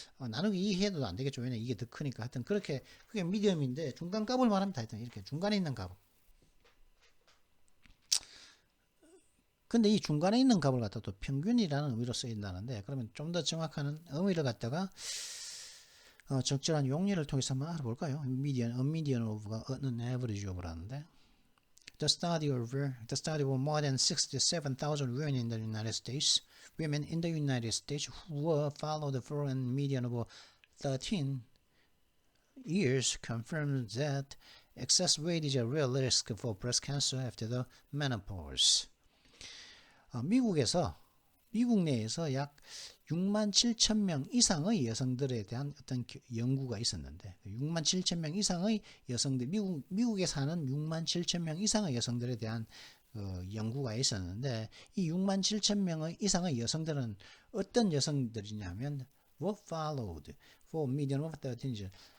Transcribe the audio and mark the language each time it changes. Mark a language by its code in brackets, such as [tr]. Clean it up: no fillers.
[ko] 나누기 2 해도 안 되겠죠. 왜냐 이게 더 크니까. 하여튼 그게 미디엄인데 중간 값을 말합니다. 하여튼 이렇게 중간에 있는 값. 근데 이 중간에 있는 값을 갖다 또 평균이라는 의미로 쓰인다는데, 그러면 좀 더 정확한 의미를 갖다가 적절한 용례를 통해서 한번 알아볼까요? [en] median, a median of가 an average of라는데, the study of more than 67,000 women in the United States, women in the United States who were followed for a median of 13 years confirmed that excess weight is a real risk for breast cancer after the menopause. [ko] 미국 내에서 약 6만 7천 명 이상의 여성들에 대한 어떤 연구가 있었는데, 6만 7천 명 이상의 여성들, 미국에 사는 6만 7천 명 이상의 여성들에 대한 연구가 있었는데, 이 6만 7천 명 이상의 여성들은 어떤 여성들이냐면 [en] were followed for median of 13 years.